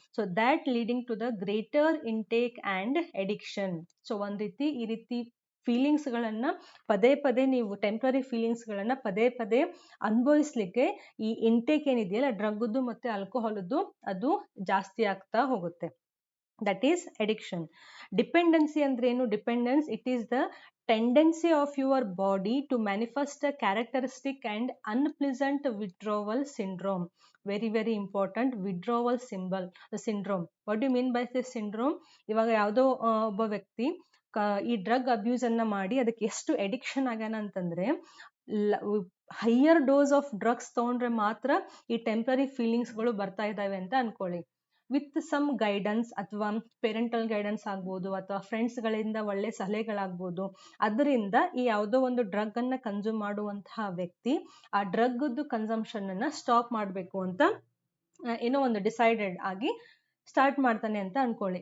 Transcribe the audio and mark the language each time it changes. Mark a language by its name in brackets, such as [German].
[English] So that leading to the greater intake and addiction. [Kannada] So ಒಂದು ರೀತಿ ಈ ರೀತಿ ಫೀಲಿಂಗ್ಸ್ಗಳನ್ನು ಪದೇ ಪದೇ ನೀವು ಟೆಂಪ್ರರಿ ಫೀಲಿಂಗ್ಸ್ಗಳನ್ನು ಪದೇ ಪದೇ ಅನುಭವಿಸ್ಲಿಕ್ಕೆ ಈ ಇಂಟೇಕ್ ಏನಿದೆಯಲ್ಲ ಡ್ರಗ್ದು ಮತ್ತು ಆಲ್ಕೋಹಾಲದ್ದು ಅದು ಜಾಸ್ತಿ ಆಗ್ತಾ ಹೋಗುತ್ತೆ. [English] That is addiction. [Kannada] ಡಿಪೆಂಡೆನ್ಸಿ ಅಂದ್ರೆ ಏನು? [English] Dependence it is the tendency of your body to manifest a characteristic and unpleasant withdrawal syndrome. Very very important, withdrawal syndrome. What do you mean by this syndrome? [Kannada] ಇವಾಗ ಯಾವುದೋ ಒಬ್ಬ ವ್ಯಕ್ತಿ ಈ drug abuse ಅನ್ನ ಮಾಡಿ ಅದಕ್ಕೆ ಎಷ್ಟು ಅಡಿಕ್ಷನ್ ಆಗ್ಯಾನ ಅಂತಂದ್ರೆ ಹೈಯರ್ ಡೋಸ್ ಆಫ್ ಡ್ರಗ್ಸ್ ತಗೊಂಡ್ರೆ ಮಾತ್ರ ಈ ಟೆಂಪರರಿ ಫೀಲಿಂಗ್ಸ್ಗಳು ಬರ್ತಾ ಇದ್ದಾವೆ ಅಂತ ಅನ್ಕೊಳ್ಳಿ. ವಿತ್ ಸಮ್ ಗೈಡೆನ್ಸ್ ಅಥವಾ ಪೇರೆಂಟಲ್ ಗೈಡೆನ್ಸ್ ಆಗ್ಬೋದು ಅಥವಾ ಫ್ರೆಂಡ್ಸ್ಗಳಿಂದ ಒಳ್ಳೆ ಸಲಹೆಗಳಾಗ್ಬೋದು, ಅದರಿಂದ ಈ ಯಾವುದೋ ಒಂದು ಡ್ರಗ್ ಅನ್ನ ಕನ್ಸ್ಯೂಮ್ ಮಾಡುವಂತಹ ವ್ಯಕ್ತಿ ಆ ಡ್ರಗ್ದು ಕನ್ಸಂಪ್ಷನ್ನ ಸ್ಟಾಪ್ ಮಾಡಬೇಕು ಅಂತ ಏನೋ ಒಂದು ಡಿಸೈಡೆಡ್ ಆಗಿ ಸ್ಟಾರ್ಟ್ ಮಾಡ್ತಾನೆ ಅಂತ ಅನ್ಕೊಳ್ಳಿ.